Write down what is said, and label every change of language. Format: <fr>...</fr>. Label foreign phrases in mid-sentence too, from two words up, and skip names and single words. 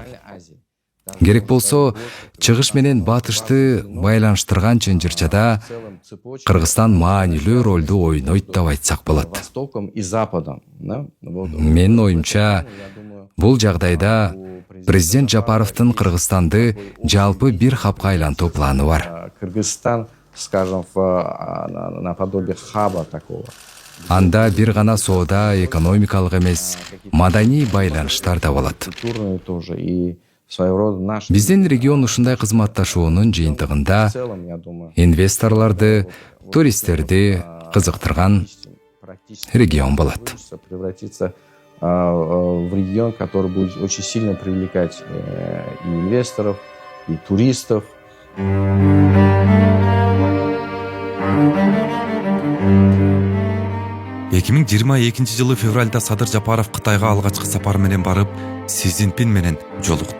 <ky>Керек болсо, чыгыш менен батышты байланыштырган чынжырчада Кыргызстан маанилүү ролду ойнойт деп айтсак болот. Менин оюмча, бул жагдайда президент Жапаровдун Кыргызстанды жалпы бир хапка айлантуу планы бар.</ky> <ru>Кыргызстан скажем, наподобие хаба такого.</ru> <ky>Анда бир гана соода, экономикалык эмес, маданий байланыштар да болот.</ky> <ru>Культурные тоже и своего рода наши.</ru> <ky>Биздин регион ушундай кызматташуунун жыйынтыгында</ky> <ru>В целом, я думаю,</ru> <ky>инвесторлорду, туристтерди кызыктырган регион болот.</ky> <ru>получится превратиться в регион, который будет очень сильно привлекать и инвесторов, и туристов.</ru> <ky>2022 жылы февралда Садыр Жапаров Кытайга алгачкы сапар менен барып, Си Цзиньпин менен жолукту.</ky>